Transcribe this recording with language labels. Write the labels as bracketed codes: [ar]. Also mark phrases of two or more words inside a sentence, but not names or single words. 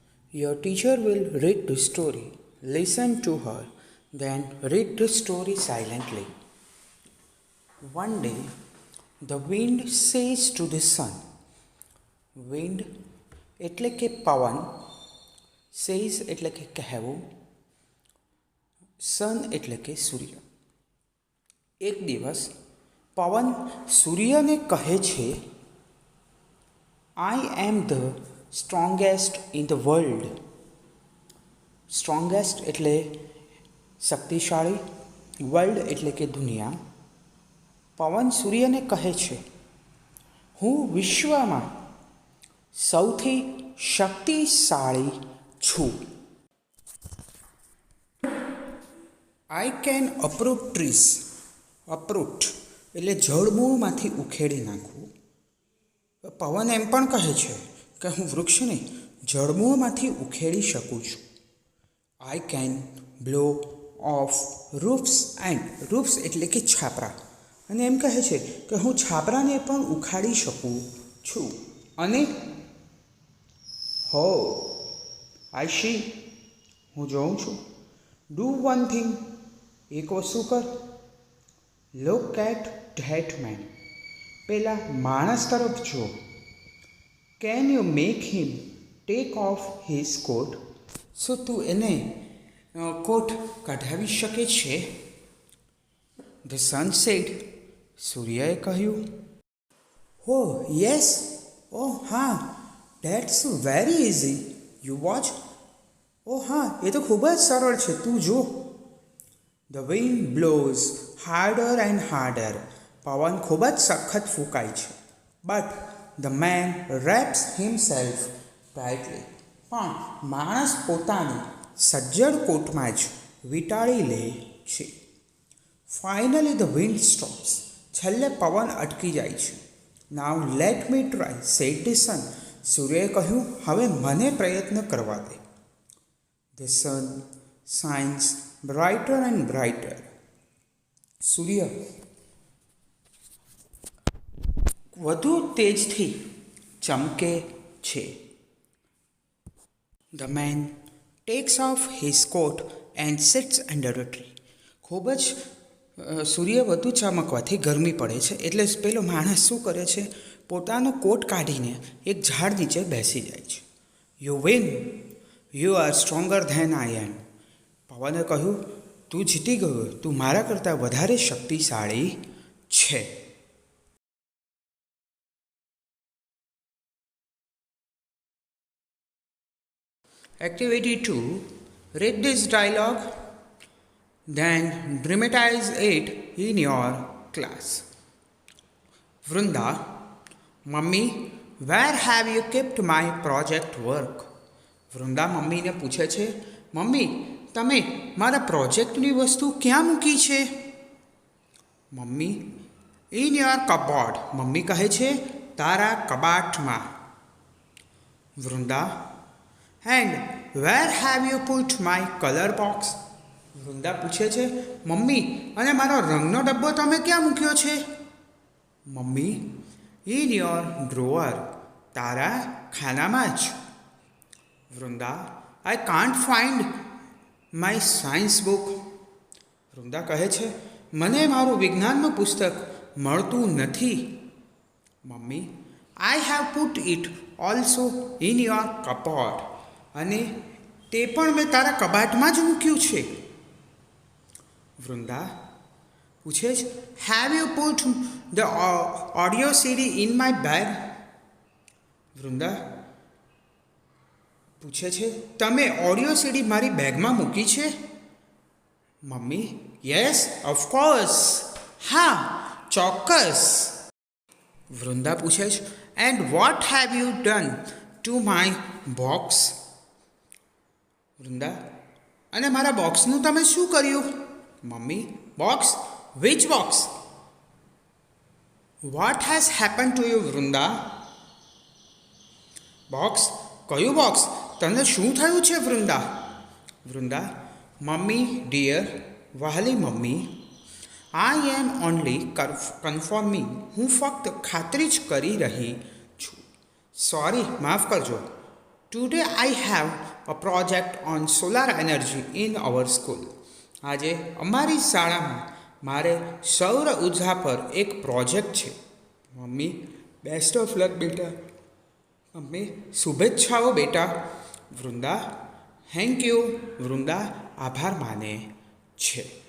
[en] Your teacher will read the story. Listen to her, then read the story silently. One day, the wind says to the sun, wind [gu] એટલે કે પવન, [en] says [gu] એટલે કે કહેવું, [en] sun [gu] એટલે કે સૂર્ય. એક દિવસ પવન સૂર્યને કહે છે, [en] I am the strongest in the world. [gu] સ્ટ્રોંગેસ્ટ એટલે શક્તિશાળી, વર્લ્ડ એટલે કે દુનિયા. પવન સૂર્યને કહે છે, હું વિશ્વમાં સૌથી શક્તિશાળી છું. [en] I can uproot trees. [gu] uproot એટલે જળમૂળમાંથી ઉખેડી નાખવું. પવન એમ પણ કહે છે કે હું વૃક્ષને જળમૂળમાંથી ઉખેડી શકું છું. [en] I can blow off roofs and roofs [gu] એટલે કે છાપરા, અને એમ કહે છે કે હું છાપરાને પણ ઉખાડી શકું છું. અને હો [en] I see, [gu] હું જોઉં છું. [en] Do one thing, [gu] એક વસ્તુ કર. [en] Look at that man, [gu] પેલા માણસ તરફ જો. [en] Can you make him take off his coat? [gu] શું તું એને કોટ કઢાવી શકે છે? [en] The sun said, [gu] સૂર્યએ કહ્યું. [en] Oh yes, oh હા, that's very easy. You watch. [gu] Oh હા, એ તો ખૂબ જ સરળ છે, તું જો. [en] The wind blows harder and harder. [gu] પવન ખૂબ જ સખત ફૂંકાય છે. [en] But the man wraps himself tightly. [gu] પણ માણસ પોતાને સજ્જડ કોટમાં જ વીંટાળી લે છે. [en] Finally the wind stops. [gu] છેલ્લે પવન અટકી જાય છે. [en] Now let me try, said the sun. [gu] સૂર્યએ કહ્યું, હવે મને પ્રયત્ન કરવા દે. [en] The sun shines brighter and brighter. [gu] સૂર્ય વધુ તેજથી ચમકે છે. [en] The man takes off his coat and sits under a tree. [gu] ખૂબ જ સૂર્ય વધુ ચમકવાથી ગરમી પડે છે, એટલે પેલો માણસ શું કરે છે, પોતાનો કોટ કાઢીને એક ઝાડ નીચે બેસી જાય છે. [en] You win. You are stronger than I am. [gu] પવને કહ્યું, તું જીતી ગયો, તું મારા કરતાં વધારે શક્તિશાળી છે. [en] Activity 2. Read this dialogue, then dramatize it in your class. Vrunda, Mummy, where have you kept my project work? [gu] વૃંદા મમ્મીને પૂછે છે, મમ્મી, તમે મારા પ્રોજેક્ટની વસ્તુ ક્યાં મૂકી છે? [en] Mummy, in your cupboard. [gu] મમ્મી કહે છે, તારા કબાટમાં. [en] Vrunda, and where have you put my colour box? [gu] વૃંદા પૂછે છે, મમ્મી, અને મારો રંગનો ડબ્બો તમે ક્યાં મૂક્યો છે? [en] Mummy, in your drawer. [gu] તારા ખાનામાં જ. વૃંદા, [en] I can't find my science book. [gu] વૃંદા કહે છે, મને મારું વિજ્ઞાનનું પુસ્તક મળતું નથી. મમ્મી, [en] I have put it also in your cupboard. [gu] અને તે પણ મેં તારા કબાટમાં જ મૂક્યું છે. વૃંદા પૂછે છે, [en] Have you put the audio CD in my bag? [gu] વૃંદા પૂછે છે, તમે ઓડિયો સીડી મારી બેગમાં મૂકી છે? મમ્મી, [en] yes of course, [gu] હા ચોક્કસ. વૃંદા પૂછે છે, [en] and what have you done to my box? [gu] વૃંદા, અને મારા બોક્સનું તમે શું કર્યું? [en] Mummy, box? Which box? What has happen to you Vrunda? [gu] બોક્સ? કયું બોક્સ? તને શું થયું છે વૃંદા? વૃંદા, [en] Mummy dear, [gu] વહાલી મમ્મી, [en] I am only confirming. [gu] હું ફક્ત ખાતરી જ કરી રહી છું. સોરી, માફ કરજો. [en] Today I have a project on solar energy in our school. [gu] આજે અમારી શાળામાં મારે સૌર ઉર્જા પર એક પ્રોજેક્ટ છે. મમ્મી, [en] best of luck [gu] બેટા. મમ્મી, શુભેચ્છાઓ બેટા. વૃંદા, [en] thank you. [gu] વૃંદા આભાર માને છે.